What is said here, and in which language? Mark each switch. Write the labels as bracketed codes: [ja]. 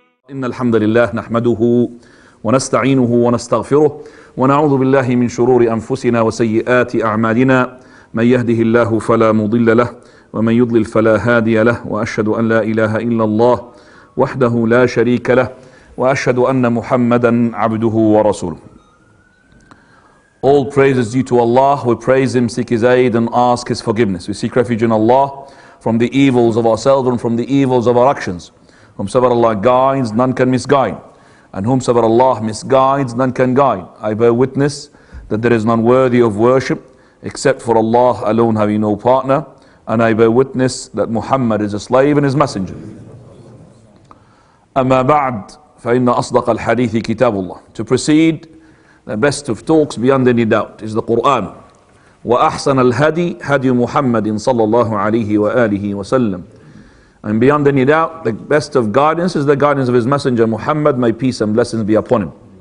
[ar] إن الحمد لله نحمده ونستعينه ونستغفره ونعوذ بالله من شرور أنفسنا وسيئات أعمالنا. من يهده الله فلا مضل له ومن يضلل فلا هادي له، وأشهد أن لا إله إلا الله وحده لا شريك له، وأشهد أن محمدا عبده ورسوله. [en] All praise is due to Allah. We praise Him, seek His aid and ask His forgiveness. We seek refuge in Allah from the evils of ourselves and from the evils of our actions. Whomsoever Allah guides, none can misguide. And whomsoever Allah misguides, none can guide. I bear witness that there is none worthy of worship except for Allah alone, having no partner. And I bear witness that Muhammad is a slave and his messenger. [ar] أما بعد فإن أصدق الحديث كتاب الله. [en] To proceed, the best of talks beyond any doubt is the Qur'an. [ar] وأحسن الهدي هدي محمد صلى الله عليه وآله وسلم. [en] And beyond any doubt, the best of guidance is the guidance of his messenger Muhammad, may peace and blessings be upon him.